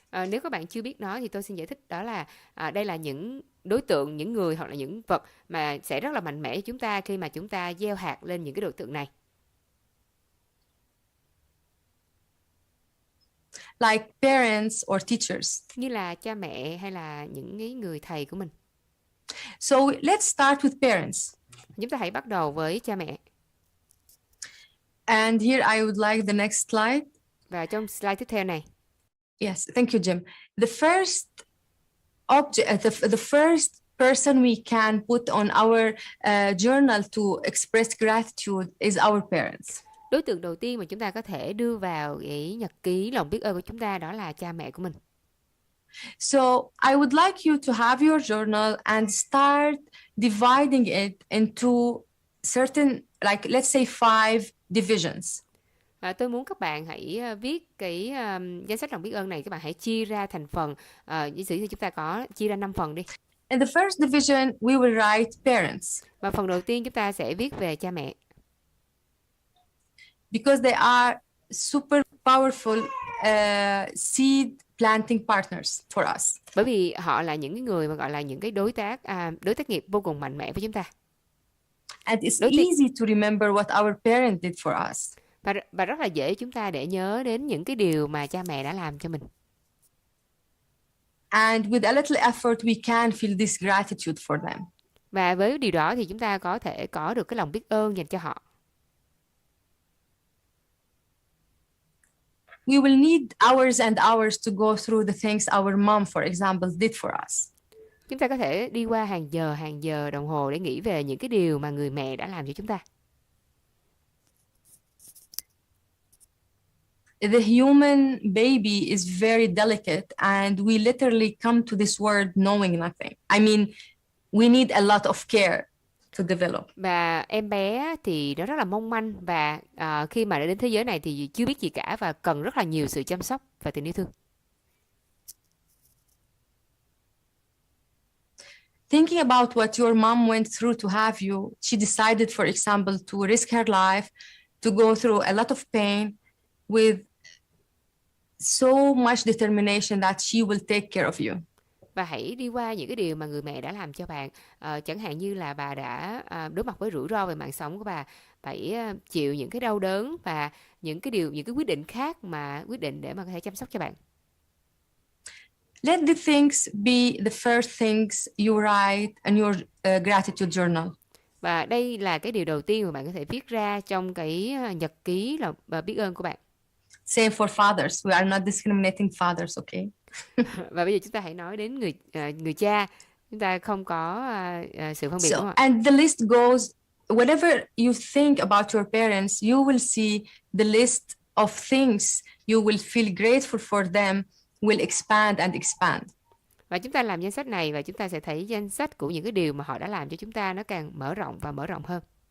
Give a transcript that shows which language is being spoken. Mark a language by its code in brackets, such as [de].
[vi] Nếu các bạn chưa biết nó thì tôi xin giải thích, đó là đây là những đối tượng, những người hoặc là những vật mà sẽ rất là mạnh mẽ cho chúng ta khi mà chúng ta gieo hạt lên những cái đối tượng này. [en] Like parents or teachers. [vi] Như là cha mẹ hay là những người thầy của mình. [en] So let's start with parents. [vi] Chúng ta hãy bắt đầu với cha mẹ. [en] And here I would like the next slide. [vi] Và trong slide tiếp theo này. [en] Yes, thank you, Jim. The first object, the first person we can put on our journal to express gratitude is our parents. [vi] Đối tượng đầu tiên mà chúng ta có thể đưa vào cái nhật ký lòng biết ơn của chúng ta đó là cha mẹ của mình. [en] So I would like you to have your journal and start dividing it into certain, like let's say 5 divisions. [vi] Và tôi muốn các bạn hãy viết cái danh sách lòng biết ơn này, các bạn hãy chia ra thành phần. Giả sử thì chúng ta có chia ra 5 phần đi. [en] In the first division, we will write parents. [vi] Và phần đầu tiên chúng ta sẽ viết về cha mẹ. [en] Because they are super powerful seed planting partners for us. [vi] Bởi vì họ là những người mà gọi là những cái đối tác nghiệp vô cùng mạnh mẽ với chúng ta. [en] And it's easy to remember what our parents did for us. [vi] Và rất là dễ chúng ta để nhớ đến những cái điều mà cha mẹ đã làm cho mình. [en] And with a little effort we can feel this gratitude for them. [vi] Và với điều đó thì chúng ta có thể có được cái lòng biết ơn dành cho họ. [en] we will need hours and hours to go through the things our mom, for example, did for us. [vi] Chúng ta có thể đi qua hàng giờ đồng hồ để nghĩ về những cái điều mà người mẹ đã làm cho chúng ta. [en] The human baby is very delicate, and we literally come to this world knowing nothing. I mean, we need a lot of care to develop. [vi] Và em bé thì nó rất là mong manh và khi mà đến thế giới này thì chưa biết gì cả và cần rất là nhiều sự chăm sóc và tình yêu thương. [en] Thinking about what your mom went through to have you, she decided, for example, to risk her life, to go through a lot of pain with so much determination that she will take care of you. [vi] Và hãy đi qua những cái điều mà người mẹ đã làm cho bạn. Chẳng hạn như là bà đã đối mặt với rủi ro về mạng sống của bà, phải chịu những cái đau đớn và những cái quyết định khác mà quyết định để mà có thể chăm sóc cho bạn. [en] Let the things be the first things you write in your gratitude journal. [vi] Và đây là cái điều đầu tiên mà bạn có thể viết ra trong cái nhật ký là biết ơn của bạn. [en] Same for fathers. We are not discriminating fathers, okay? [vi] Và bây giờ chúng ta hãy nói đến người cha. Chúng ta không có sự phân biệt, đúng không ạ? [en] And the list goes, whatever you think about your parents, you will see the list of things you will feel grateful for them will expand and expand. [vi] Và chúng ta làm danh sách này và chúng ta sẽ thấy danh sách của những cái điều mà họ đã làm cho chúng ta nó càng mở rộng và mở rộng hơn.